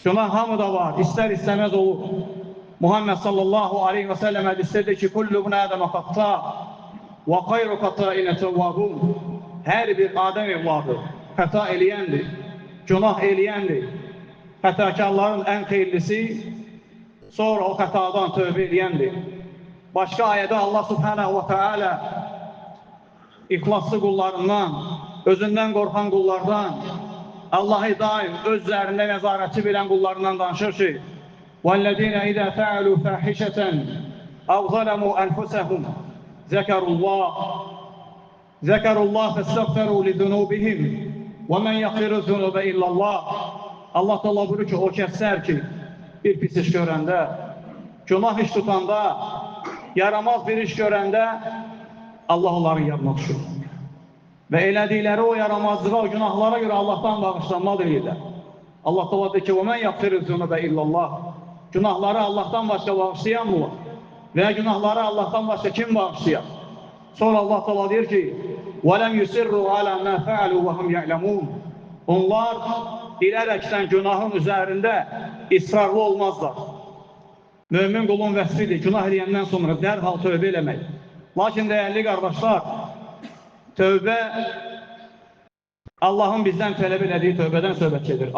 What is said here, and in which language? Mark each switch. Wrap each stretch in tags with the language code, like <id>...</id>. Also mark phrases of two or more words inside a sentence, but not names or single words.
<az>Günah hamıda var, istər istəməz olur. Muhammed</az> <ar>صلى الله عليه وسلم</ar> <az>hədisdədir ki,</az> <ar>كل ابن آدم خطاء وخير الخطائين توابون.</ar> <az>Hər bir Adəm evladı xəta eləyəndir, günah eləyəndir. Xətakarların ən xeyirlisi, sonra o xətadan tövbə eləyəndir. Başqa ayədə Allah</az> <ar>سبحانه وتعالى</ar> <az>ixlaslı qullarından, özündən qorxan qullardan, Allah'ı daim özlərində nəzarətçi bilən qullarından danışır ki,</az> <ar>وَالَّذِينَ إِذَا فَعَلُوا فَاحِشَةً أَوْ ظَلَمُوا أَنفُسَهُمْ ذَكَرُوا اللّٰهَ فَاسْتَغْفَرُوا لِذُنُوبِهِمْ وَمَنْ يَغْفِرُ الذُّنُوبَ إِلَّا اللّٰهِ.</ar> <az>Allah Teala buyurur ki, o kəslər ki, bir pis iş görəndə, günah iş tutanda, yaramaz bir iş görəndə Allah onların yanına düşür. Və elədikləri o yaramazlığa, o günahlara görə Allah'tan bağışlanma diləyirlər. Allah Teala deyir ki,</az> <ar>وَمَنْ يَغْفِرُ الذُّنُوبَ إِلَّا اللّٰهِ.</ar> <az>Günahları Allah'tan başqa bağışlayan mı var? Veya günahları Allah'tan başqa kim bağışlayan? Sonra Allah Teala deyir ki,</az> <ar>وَلَمْ يُسِرُّوا عَلَى مَا فَعَلُوا وَهُمْ يَعْلَمُونَ.</ar> <az>Onlar bilərəkdən günahın üzərində israrlı olmazlar. Mömin qulun vəsfidir, günah eləyəndən sonra dərhal tövbə eləmək. Lakin dəyərli qardaşlar, tövbə Allah'ın bizdən tələb elədiyi tövbədən söhbət gedir.</az>